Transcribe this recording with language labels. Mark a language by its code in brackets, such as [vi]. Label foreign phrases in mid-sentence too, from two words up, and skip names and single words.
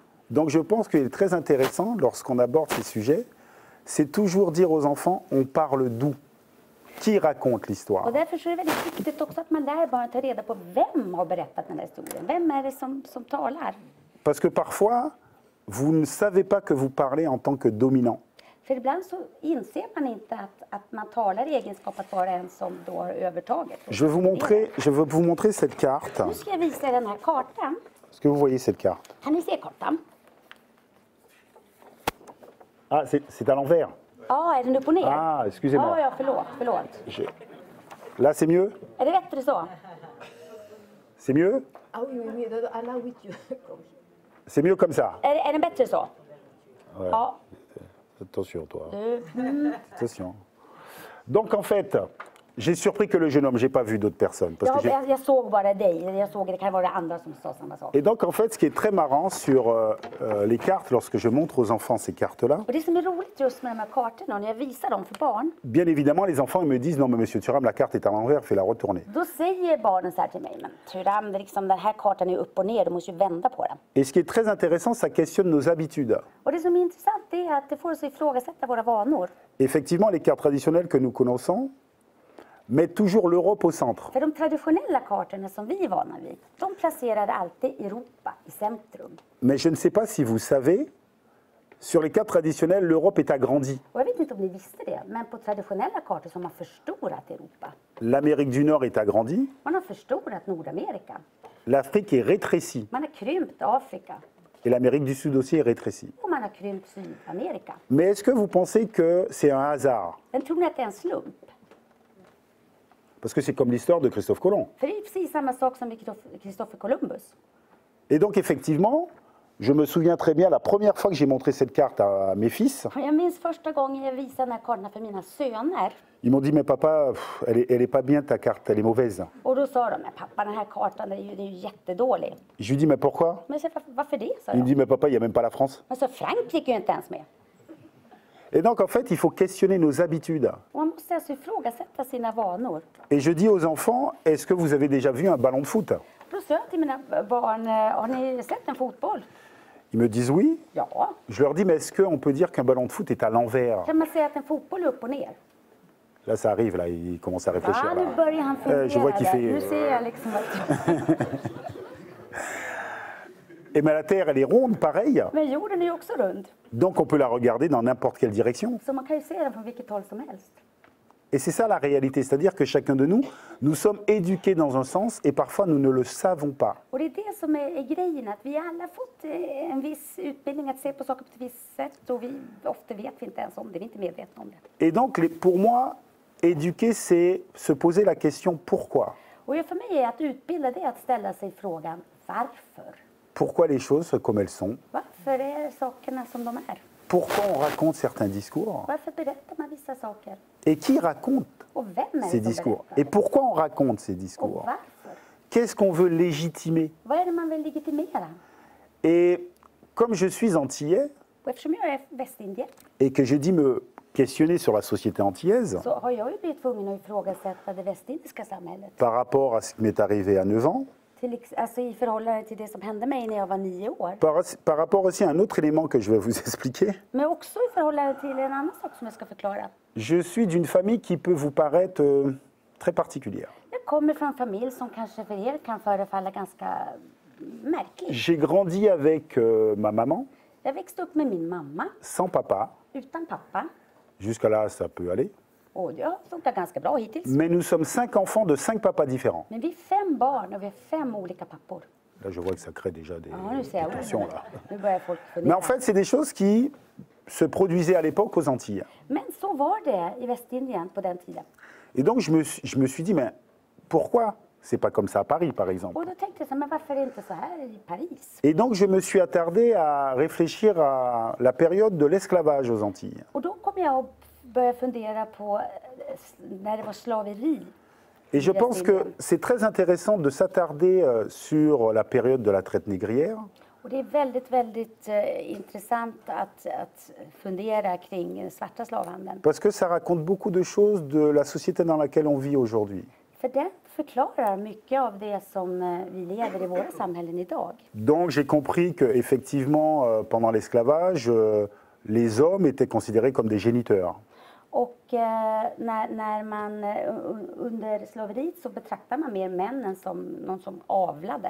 [fr] Donc je pense qu'il est très intéressant, lorsqu'on aborde ces sujets, c'est toujours dire aux enfants, on parle d'où? Qui raconte l'histoire? [sv] Och därför så är det väldigt viktigt också att man lär barnen att ta reda på vem har berättat den här historien. Vem är det som talar? [fr] Parce que parfois, vous ne savez pas que vous parlez en tant que dominant. [sv] För ibland så inser man inte att man talar i egenskap att vara en som då har övertaget. [fr] Je veux vous montrer cette carte. [sv] Nu ska jag visa er den här kartan. [fr] Est-ce que vous voyez cette carte? [sv] Kan ni se kartan? [fr] Ah, c'est à l'envers. [sv] Ja, är den upp och ner? [fr] Ah, excusez-moi. [sv] Ja, förlåt. [fr] Là, c'est mieux? [sv] Är det bättre så? [fr] C'est mieux? Ah oui, oui, oui, Allah with you. C'est mieux comme ça. [sv] Är den bättre så? [fr] Ouais. [sv] Ja. [fr] Attention, toi. Attention. Donc, en fait, j'ai surpris que le jeune homme, j'ai pas vu d'autres personnes. Parce que [sv] Jag såg bara dig. Jag såg, det kan vara andra som sa samma sak. [fr] Et donc, en fait, ce qui est très marrant sur les cartes, lorsque je montre aux enfants ces cartes-là, [sv] Och det som är roligt just med de här kartorna, och när jag visar dem för barn, [fr] bien évidemment, les enfants ils me disent, non, mais monsieur Thuram, la carte est à l'envers, fais-la retourner. [sv] då säger barnen så här till mig, men Thuram, liksom, den här kartan är upp och ner, du måste ju vända på den. [fr] Et ce qui est très intéressant, ça questionne nos habitudes. [sv] Och det som är intressant är att det får oss att ifrågasätta våra vanor. [fr] Effectivement, les cartes traditionnelles que nous connaissons mettent toujours l'Europe au centre. [sv] För de traditionella kartorna som vi är vana vid, de placerar alltid Europa i centrum. [fr] Mais je ne sais pas si vous savez, sur les cartes traditionnelles, l'Europe est agrandie. [sv] Och jag vet inte om ni visste det, men på traditionella kartor så har man förstorat Europa. [fr] L'Amérique du Nord est agrandie, [sv] Man har förstorat Nordamerika. [fr] l'Afrique est rétrécie, [sv] Man har krympt Afrika. [fr] et l'Amérique du Sud aussi est rétrécie. [sv] Och man har krympt Sydamerika. [fr] Mais est-ce que vous pensez que c'est un hasard? [sv] Men tror ni att det är en slump? [fr] Parce que c'est comme l'histoire de Christophe Colomb. [sv] För det är precis samma sak som med Christopher Columbus. [fr] Et donc effectivement, Je me souviens très bien, la première fois que j'ai montré cette carte à mes fils, [sv] Och jag minns första gången jag visade den här kartan för mina söner. [fr] ils m'ont dit, mais papa, elle est pas bien ta carte, elle est mauvaise. [sv] Och då sa de, men pappa den här kartan det är ju jättedålig. [fr] Je lui dis, mais pourquoi? [sv] Men jag sa, varför det? Sa [fr] Il me [sv] jag. [fr] dit, mais papa, il n'y a même pas la France. [sv] Men så Frankrike är ju inte ens med. [fr] Et donc, en fait, il faut questionner nos habitudes. [sv] Och man måste alltså ifrågasätta sina vanor. [fr] Et je dis aux enfants, est-ce que vous avez déjà vu un ballon de foot? [sv] Då sa jag till mina barn, har ni sett en fotboll? [fr] Ils me disent oui. [sv] Ja. [fr] Je leur dis, mais est-ce qu'on peut dire qu'un ballon de foot est à l'envers? [sv] Kan man säga att en fotboll är upp och ner? [fr] Là, ça arrive, là, il commence à réfléchir. [sv] Ja, [fr] là. [sv] nu börjar han fundera. [fr] Je vois qu'il [sv] där. [fr] fait... [sv] Nu ser jag liksom att... [fr] Et mais la Terre, elle est ronde, pareil. [sv] Men jorden är ju också rund. [fr] Donc, on peut la regarder dans n'importe quelle direction. [sv] Så man kan ju se den från vilket håll som helst. [fr] Et c'est ça la réalité, c'est-à-dire que chacun de nous, nous sommes éduqués dans un sens et parfois nous ne le savons pas. [sv] Och det är det som är grejen, att vi alla fått en viss utbildning att se på saker på ett visst sätt och vi ofta vet vi inte ens om det, vi är inte medvetna om det. [fr] Et donc, pour moi, éduquer, c'est se poser la question pourquoi. [sv] Och för mig är att utbilda det att ställa sig frågan varför? [fr] Pourquoi les choses sont comme elles sont? [sv] Varför är sakerna som de är? [fr] Pourquoi on raconte certains discours? [sv] Varför berättar man vissa saker? [fr] Et qui raconte [sv] Och vem är [fr] ces [sv] det som [fr] discours? [sv] berättar? [fr] Et pourquoi on raconte ces [sv] Och [fr] discours? [sv] varför? [fr] Qu'est-ce qu'on veut légitimer? [sv] Vad är det man vill legitimera? [fr] Et comme je suis antillais [sv] Och eftersom jag är västindier [fr] et que j'ai dit me questionner sur la société antillaise [sv] så har jag ju blivit tvungen att ifrågasätta det västindiska samhället. [fr] par rapport à ce qui m'est arrivé à 9 ans, [sv] Alltså i förhållande till det som hände mig när jag var 9 år. [fr] par rapport aussi à un autre élément que je vais vous expliquer. [sv] Men också i förhållande till en annan sak som jag ska förklara. [fr] Je suis d'une famille qui peut vous paraître très particulière. [sv] Jag kommer från en familj som kanske för er kan förefalla ganska märklig. [fr] J'ai grandi avec ma maman, [sv] Jag växte upp med min mamma, [fr] sans papa. [sv] utan pappa. [fr] Jusqu'à là, ça peut aller. [sv] Och det har funkat ganska bra hittills. [fr] Mais nous sommes 5 enfants de 5 papas différents. [sv] Men vi är 5 barn och vi har 5 olika pappor. [fr] Là, je vois que ça crée déjà des, [sv] Ja, nu ser [fr] des [sv] jag [fr] tensions. [sv] orden. [fr] Là. [sv] Nu börjar folk [fr] Mais [sv] fundera. [fr] en fait, c'est des choses qui se produisaient à l'époque aux Antilles. [sv] Men så var det i Västindien på den tiden. [fr] Et donc, je me suis dit, mais pourquoi c'est pas comme ça à Paris, par exemple? [sv] Och då tänkte jag så här, men varför är det inte så här i Paris? [fr] Et donc, je me suis attardé à réfléchir à la période de l'esclavage aux Antilles. [sv] Och då kom jag att börja fundera på när det var slaveri. [fr] Et je pense que c'est très intéressant de s'attarder sur la période de la traite négrière, [sv] Och det är väldigt intressant att fundera kring svarta slavhandeln. [fr] parce que ça raconte beaucoup de choses de la société dans laquelle on vit aujourd'hui. [sv] För den förklarar mycket av det som vi lever i våra samhällen idag. [fr] Donc j'ai compris qu'effectivement, pendant l'esclavage, les hommes étaient considérés comme des géniteurs. [sv] Och när man under slaveriet så betraktar man mer männen som någon som avlade.